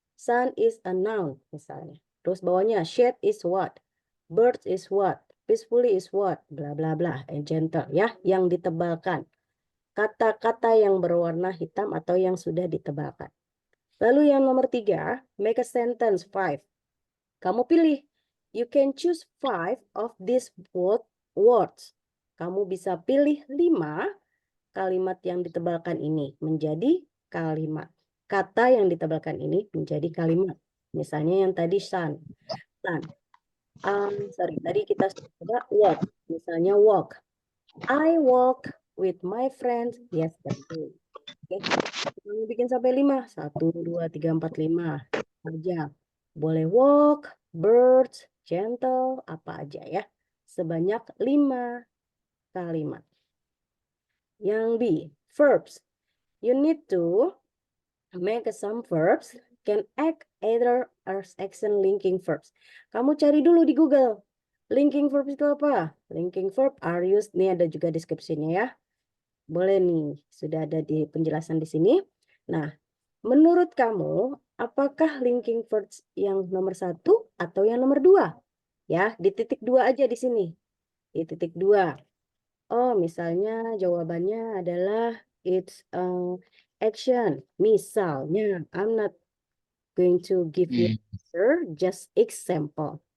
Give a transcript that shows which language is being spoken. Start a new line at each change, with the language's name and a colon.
English: Sun is a noun
Indonesian: misalnya. Terus bawahnya
English: shade is what? Birds is what? Peacefully is what? Bla bla bla. And gentle ya.
Indonesian: Yang ditebalkan. Kata-kata yang berwarna hitam atau yang sudah ditebalkan. Lalu yang nomor 3,
English: make a sentence
Indonesian: 5. Kamu pilih.
English: You can choose 5 of these words.
Indonesian: Kamu bisa pilih 5 kalimat yang ditebalkan ini menjadi kalimat. Kata yang ditebalkan ini menjadi kalimat. Misalnya yang tadi sun. Tadi kita coba walk. Misalnya walk.
English: I walk with my friends yesterday.
Indonesian: Oke. Kamu bikin sampai 5. 1, 2, 3, 4, 5. Aja. Boleh walk, birds, gentle, apa aja ya. Sebanyak 5 kalimat. Yang B, verbs.
English: You need to make some verbs can act either as action linking verbs.
Indonesian: Kamu cari dulu di Google. Linking verb itu apa?
English: Linking verb are used.
Indonesian: Ini ada juga deskripsinya ya. Boleh nih, sudah ada di penjelasan di sini. Nah, menurut kamu, apakah linking verbs yang nomor 1 atau yang nomor 2? Ya, di titik 2 aja di sini. Di titik 2. Oh, misalnya jawabannya adalah
English: it's action.
Indonesian: Misalnya,
English: I'm not going to give you answer, just example.